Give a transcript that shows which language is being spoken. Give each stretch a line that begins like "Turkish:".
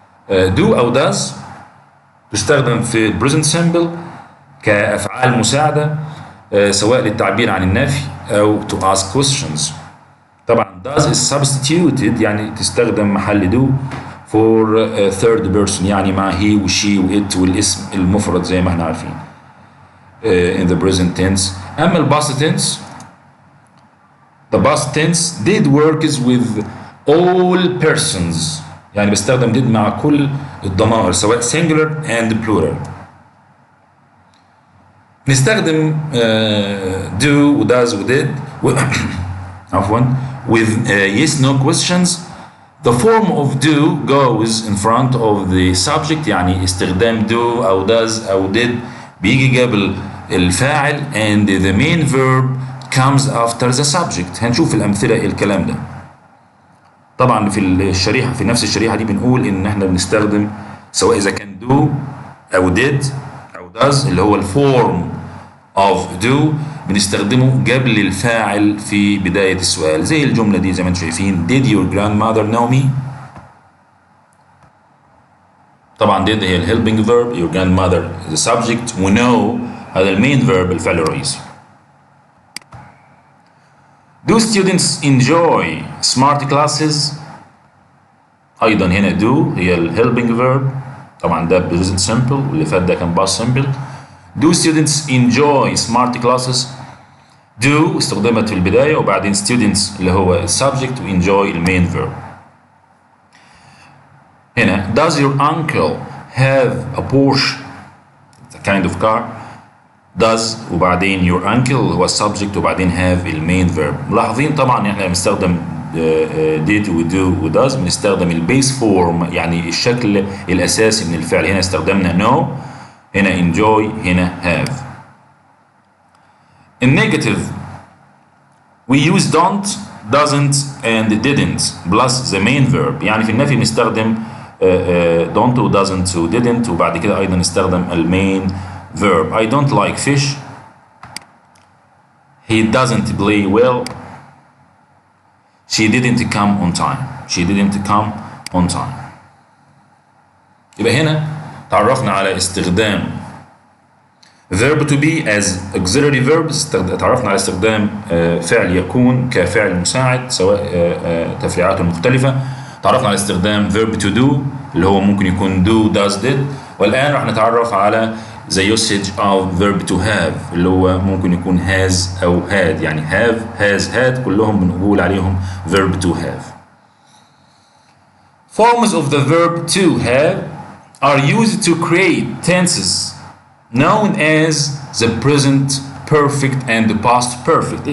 Arabic: do أو does تستخدم في present simple كأفعال مساعدة سواء للتعبير عن النفي أو
English: to ask questions.
Arabic: طبعا
English: does is substituted
Arabic: يعني تستخدم محل do
English: for third person،
Arabic: يعني مع he و she و it والاسم المفرد زي ما احنا عارفين
English: in the present tense. أما ال past tense the past tense did works with all persons،
Arabic: يعني بستخدم did مع كل الضمائر سواء
English: singular and plural.
Arabic: نستخدم do و does و did عفوا
English: with yes no questions. The form of do goes in front of the subject،
Arabic: يعني استخدام do أو does أو did بيجي قبل الفاعل
English: and the main verb comes after the subject.
Arabic: هنشوف الأمثلة الكلام ده. طبعا في الشريحة في نفس الشريحة دي بنقول إن احنا بنستخدم سواء إذا كان do أو did أو does اللي هو الفورم of do بنستخدمه قبل الفاعل في بداية السؤال، زي الجملة دي زي ما انتم شايفين
English: did your grandmother know me. طبعا did هي helping verb، your grandmother is the subject، و know هذا المين verb الفعل الرئيسي. do students enjoy smart classes؟ أيضا هنا do هي helping verb، طبعا ده present simple
Arabic: واللي فات ده كان
English: past simple. do students enjoy smart classes؟ do
Arabic: استخدمت في البداية وبعدين
English: students اللي هو subject و enjoy المين verb. هنا does your uncle have a Porsche؟ it's a kind of car. does وبعدين your uncle هو subject وبعدين have المين verb.
Arabic: ملاحظين طبعا احنا بنستخدم did و do و does بنستخدم البيس فورم يعني الشكل الأساسي من الفعل. هنا استخدمنا know، هنا enjoy، هنا have.
English: In negative we use don't doesn't and didn't plus the main verb،
Arabic: يعني في النفي بنستخدم don't و doesn't و didn't وبعد كده أيضا نستخدم المين verb.
English: I don't like fish. He doesn't play well. She didn't come on time. She didn't come on time.
Arabic: يبقى هنا تعرفنا على استخدام
English: verb to be as auxiliary verbs
Arabic: اتعرفنا على استخدام فعل يكون كفعل مساعد سواء تفريعاته المختلفة. تعرفنا على استخدام verb to do اللي هو ممكن يكون do does did. والآن راح نتعرف على
English: the usage of verb to have
Arabic: اللي هو ممكن يكون has أو had، يعني have has had كلهم بنقول عليهم verb to have.
English: Forms of the verb to have are used to create tenses known as the present perfect and the past perfect.